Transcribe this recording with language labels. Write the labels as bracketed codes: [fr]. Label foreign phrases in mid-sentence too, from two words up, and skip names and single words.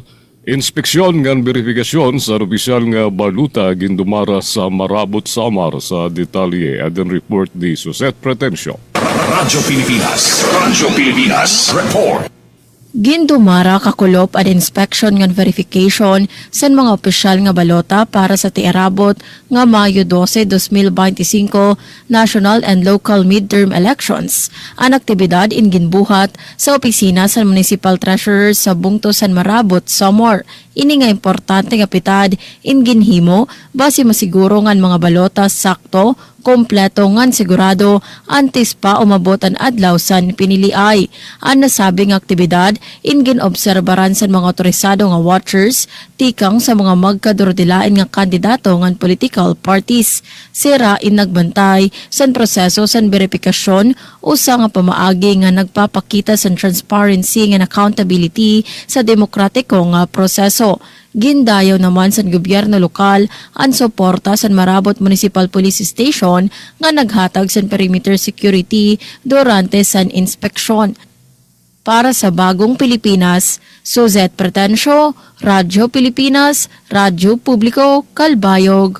[war] Inspeksyon ngan verifikasyon sa opisyal nga baluta gindumara sa Marabot Samar sa detalye adin report di Suset Pretencio. Radyo Pilipinas, report. Gindumara kakulop at inspection ngan verification sa mga opisyal nga balota para sa tiarabot nga Mayo 12, 2025 [en] national and local midterm elections. [war] Ang aktibidad in ginbuhat sa opisina sa Municipal Treasurer sa Bungto San Marabot, Samar. Ini nga importante nga pitad in ginhimo base masiguro ngan mga balota sakto, kompleto ngan sigurado antes pa umabot ang adlaw san piniliay. Ang nasabing aktibidad in ginobserbaran sa mga otorisado nga watchers tikang sa mga magkadurdilain nga kandidato ngan [en] political parties. [war] Sira in nagbantay san proseso san verifikasyon usa nga pamaagi nga nagpapakita san [en] transparency nga accountability [war] sa demokratiko nga proseso. Gindayaw naman sa gobyerno lokal ang suporta sa Marabot Municipal Police Station nga naghatag sa [en] perimeter security [war] durante sa inspeksyon. Para sa Bagong Pilipinas, Suzette Pretencio, Radyo Pilipinas, Radyo Publiko, Kalbayog.